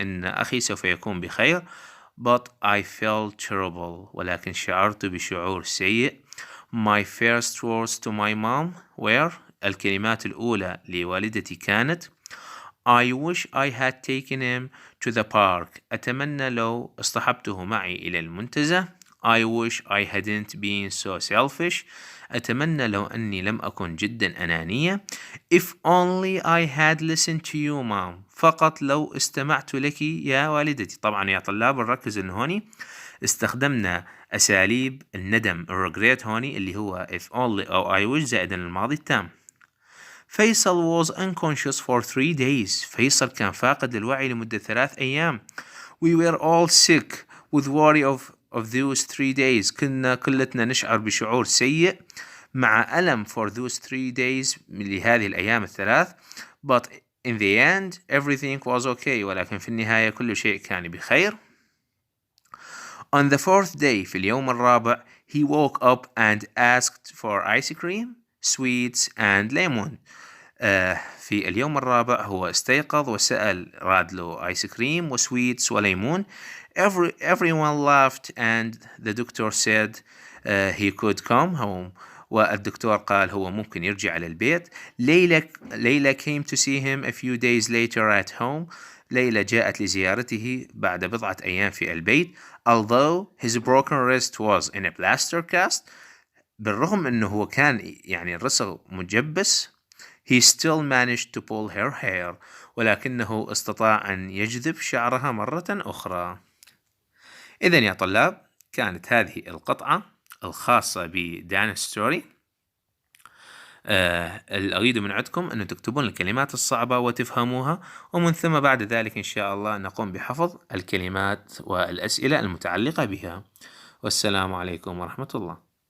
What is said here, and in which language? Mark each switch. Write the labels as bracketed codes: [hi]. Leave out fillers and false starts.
[ar] إن أخي سوف يكون بخير. [en] But I felt terrible. [ar] ولكن شعرت بشعور سيء. [en] My first words to my mom were. [ar] الكلمات الأولى لوالدتي كانت [en] I wish I had taken him to the park. [ar] أتمنى لو اصطحبته معي إلى المنتزه. [en] I wish I hadn't been so selfish. [ar] أتمنى لو أني لم أكن جدا أنانية. [en] If only I had listened to you mom. [ar] فقط لو استمعت لك يا والدتي. طبعا يا طلاب نركز إنه هوني استخدمنا أساليب الندم regret هوني اللي هو if only أو I wish زائدا الماضي التام. [en] Faisal was unconscious for 3 days. [ar] فيصل كان فاقد للوعي لمدة 3 أيام. [en] We were all sick with worry of those 3 days. [ar] كنا كلتنا نشعر بشعور سيء مع ألم [en] for those 3 days [ar] لهذه الأيام الثلاث. [en] But in the end everything was okay. [ar] ولكن في النهاية كل شيء كان بخير. [en] On the 4th day [ar] في اليوم الرابع [en] he woke up and asked for ice cream, sweets and lemon. [ar] في اليوم الرابع هو استيقظ وسأل راد له آيس كريم وسويتس وليمون. [en] Everyone laughed and the doctor said he could come home. [ar] والدكتور قال هو ممكن يرجع للبيت. [en] Layla came to see him a few days later at home. [ar] ليلى جاءت لزيارته بعد بضعة أيام في البيت. [en] Although his broken wrist was in a plaster cast. [ar] بالرغم أنه هو كان يعني الرسغ مجبس. [en] He still managed to pull her hair. [ar] ولكنه استطاع أن يجذب شعرها مرة أخرى. إذن يا طلاب كانت هذه القطعة الخاصة بدان ستوري. أريد من عندكم أن تكتبون الكلمات الصعبة وتفهموها، ومن ثم بعد ذلك إن شاء الله نقوم بحفظ الكلمات والأسئلة المتعلقة بها. والسلام عليكم ورحمة الله.